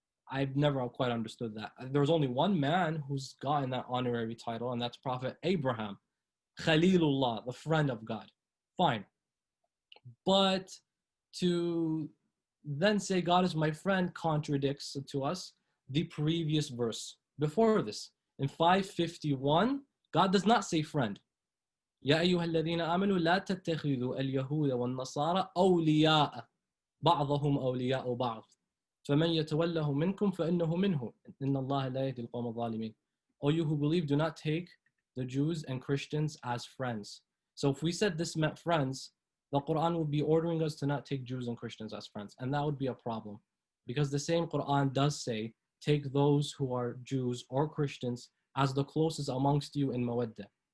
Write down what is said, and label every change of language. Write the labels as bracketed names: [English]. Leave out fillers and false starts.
[English] I've never quite understood that. There's only one man who's gotten that honorary title, and that's Prophet Abraham, Khalilullah, the friend of God. Fine. But to then say God is my friend contradicts to us the previous verse before this. In 551, God does not say friend. [Arabic] يا أيها الذين آمنوا لا تتخذوا اليهود والنصارى أولياء بعضهم أولياء بعض فمن يتوله منكم فإنه منه إن الله لا يهدي القوم الظالمين. [English] O you who believe, do not take the Jews and Christians as friends. So if we said this meant friends, the Quran would be ordering us to not take Jews and Christians as friends, and that would be a problem. because the same Quran does say, take those who are Jews or Christians as the closest amongst you in mawaddah.